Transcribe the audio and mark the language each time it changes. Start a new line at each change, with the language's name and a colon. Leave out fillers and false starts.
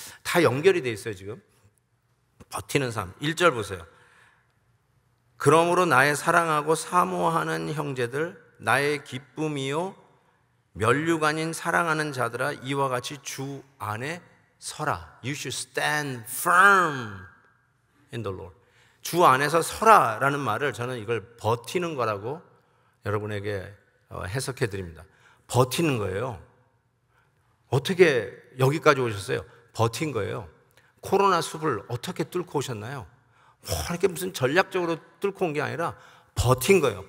Korean: 다 연결이 돼 있어요, 지금. 버티는 삶. 1절 보세요. 그러므로 나의 사랑하고 사모하는 형제들, 나의 기쁨이요 면류관인 사랑하는 자들아, 이와 같이 주 안에 서라.
English: You should stand firm in the Lord.
Korean: 주 안에서 서라라는 말을 저는 이걸 버티는 거라고 여러분에게 해석해 드립니다. 버티는 거예요. 어떻게 여기까지 오셨어요? 버틴 거예요. 코로나 숲을 어떻게 뚫고 오셨나요? 뭐 이렇게 무슨 전략적으로 뚫고 온 게 아니라 버틴 거예요.